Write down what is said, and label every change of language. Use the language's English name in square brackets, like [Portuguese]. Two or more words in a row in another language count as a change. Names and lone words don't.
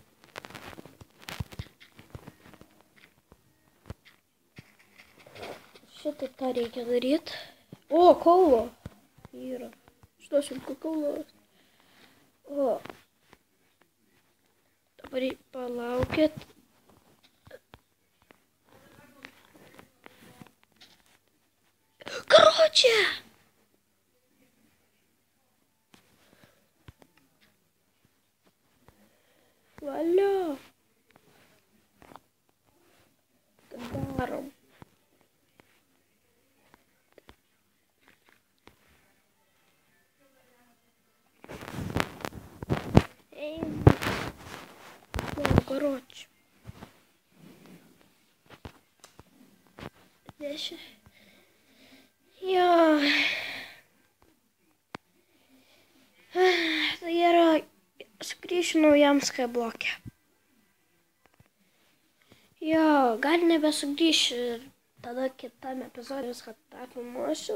[Lithuanian] Šitaip tą reikia daryti. O, kaulo. Yra. Šitosim kaulo. O. Dabar palaukit. [Russian] Короче! Валя! Даром. Ну, короче. Здесь. [Lithuanian] Jo. Tai yra, sugrįšiu naujam skybloke. Jo, gal nebesugrįšiu ir tada kitame epizode viską tą filmuosiu.